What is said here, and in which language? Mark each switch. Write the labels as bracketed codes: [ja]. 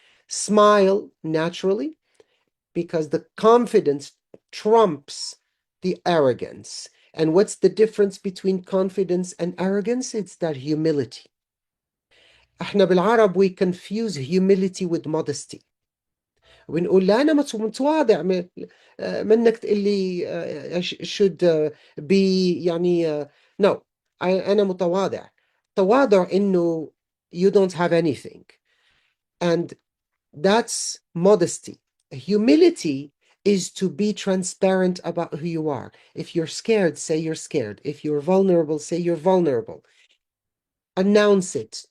[en] Smile naturally because the confidence trumps the arrogance. And what's the difference between confidence and arrogance? It's that humility. [ar] احنا بالعرب [en] we confuse humility with modesty. [ar] ونقول لا انا متواضع منك تقول لي [en] should be [ar] يعني no انا متواضع. تواضع انه [en] you don't have anything, and that's modesty. Humility is to be transparent about who you are. If you're scared, say you're scared. If you're vulnerable, say you're vulnerable. Announce it.